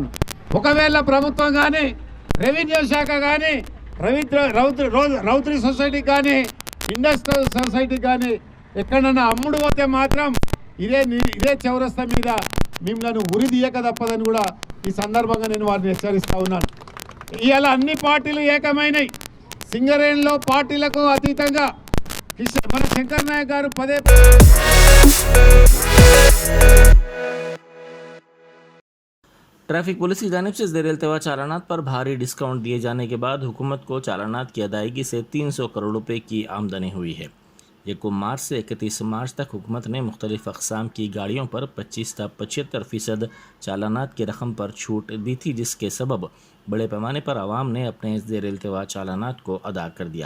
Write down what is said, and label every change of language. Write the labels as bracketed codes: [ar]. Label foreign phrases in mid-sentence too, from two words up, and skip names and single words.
[te] ఒకవేళ ప్రభుత్వం కానీ, రెవెన్యూ శాఖ కానీ, రౌత్రి సొసైటీ కానీ, [en] industrial society [te] కానీ ఎక్కడన్నా అమ్ముడు పోతే మాత్రం ఇదే చౌరస్తా మీద మిమ్మల్ని ఉరి తీయక తప్పదని కూడా ఈ సందర్భంగా నేను వారిని హెచ్చరిస్తా ఉన్నాను. ఇవాళ అన్ని పార్టీలు ఏకమైనవి. సింగరేణిలో పార్టీలకు అతీతంగా మన శంకర్ నాయక్ గారు పదే [en] traffic police [ur] کی جانب سے زیر التوا چالانات پر بھاری ڈسکاؤنٹ دیے جانے کے بعد حکومت کو چالانات کی ادائیگی سے 300 کروڑ روپے کی آمدنی ہوئی ہے۔ 1 مارچ سے 31 مارچ تک حکومت نے مختلف اقسام کی گاڑیوں پر 25 تا 75% چالانات کی رقم پر چھوٹ دی تھی، جس کے سبب بڑے پیمانے پر عوام نے اپنے زیر التوا چالانات کو ادا کر دیا۔